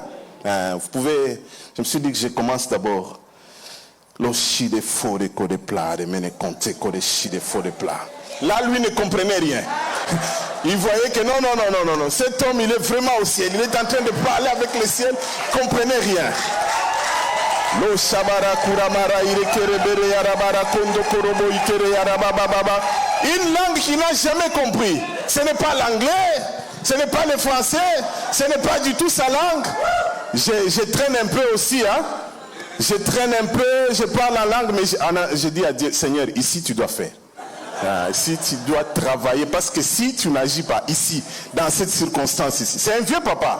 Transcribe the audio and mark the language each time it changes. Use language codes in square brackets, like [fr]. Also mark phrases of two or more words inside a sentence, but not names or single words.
[fr] Vous pouvez, je me suis dit que je commence d'abord. Lo chi de faux de code plat, de mene compte code chi de faux de plat. Là, lui ne comprenait rien. Il voyait que non. Cet homme, il est vraiment au ciel. Il est en train de parler avec le ciel. Il ne comprenait rien. Lo shabara kuramara irekerebere yarabara kondo korobo ikere yarabababa. Une langue qu'il n'a jamais compris. Ce n'est pas l'anglais, ce n'est pas le français, ce n'est pas du tout sa langue. Je traîne un peu aussi, Je traîne un peu, je parle en langue, mais je dis à Dieu, Seigneur, ici tu dois faire. Ici tu dois travailler, parce que si tu n'agis pas ici, dans cette circonstance ici, c'est un vieux papa.